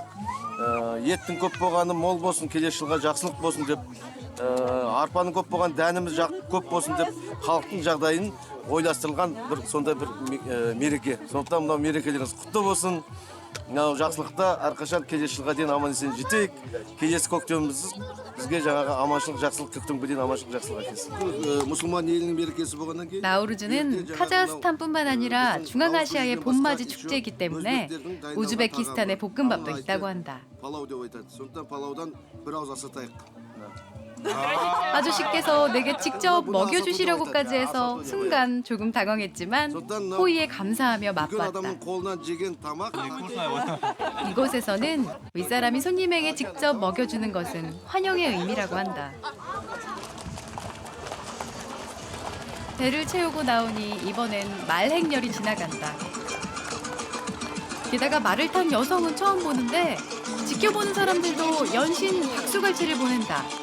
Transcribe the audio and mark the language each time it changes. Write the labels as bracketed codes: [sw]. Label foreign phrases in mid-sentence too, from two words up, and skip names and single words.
[kk] Еттің көп болғаны мол болсын, келесі жылға жақсылық болсын деп, арпаның көп болған дәніміз көп болсын деп, халықтың жағдайын ойластырылған бір сондай бір мереке. Сондықтан мынау мерекелеріңіз құтты болсын. Мынау жақсылықта әрқашан келесі жылға дейін аман есен жетейік. Келесі көктеміміз бізге жаңағы аманшылық, жақсылық, көктемге дейін аманшылық, жақсылық әкелсін. мұсылман елінің мерекесі болғаннан кейін [ko] 나우루즈는 카자흐스탄뿐만 아니라 중앙아시아의 봄맞이 축제이기 때문에 우즈베키스탄의 볶음밥도 있다고 한다. [kk] палау деп айтады. Сондықтан палаудан бір ауыз асатайық. [ko] 아저씨께서 내게 직접 먹여주시려고까지 해서 순간 조금 당황했지만 호의에 감사하며 [kk] үлкен [ko] 맛봤다. [kk] адамның қолынан жеген тамақ [ko] 이곳에서는 윗사람이 손님에게 직접 먹여주는 것은 환영의 의미라고 한다. 배를 채우고 나오니 이번엔 말 행렬이 지나간다. 게다가 말을 탄 여성은 처음 보는데 지켜보는 사람들도 연신 박수갈채를 보낸다.